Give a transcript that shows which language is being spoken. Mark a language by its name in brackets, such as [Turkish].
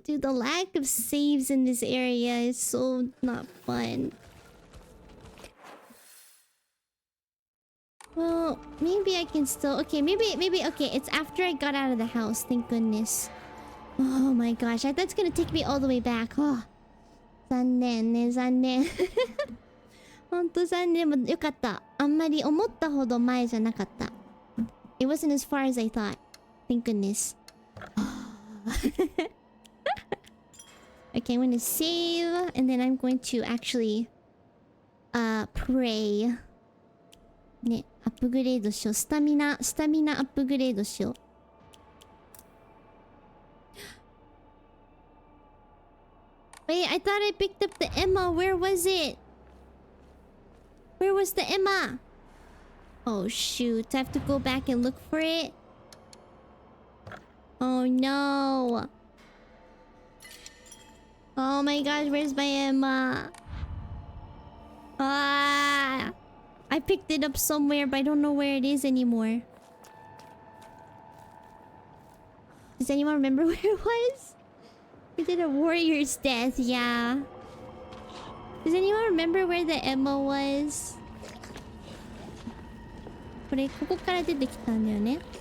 [English] Dude, the lack of saves in this area is so not fun. Well, maybe I can still... Okay, maybe... Okay, it's after I got out of the house. Thank goodness. Oh my gosh, that's gonna take me all the way back. [Japanese] Oh. 残念ね、残念。ほんと残念。でもよかった。あんまり思ったほど前じゃなかった。 [English] It wasn't as far as I thought. Thank goodness. Okay, I'm gonna save. And then I'm going to actually... pray. [Japanese] ね、アップグレードしよう。スタミナアップグレードしよう。 [English] Wait, I thought I picked up the Emma. Where was it? Where was the Emma? Oh shoot, I have to go back and look for it. Oh no. Oh my gosh, where's my Emma? I picked it up somewhere, but I don't know where it is anymore. Does anyone remember where it was? We did a warrior's death, yeah. Does anyone remember where the Emma was? [Japanese] ここから出てきたんだよね。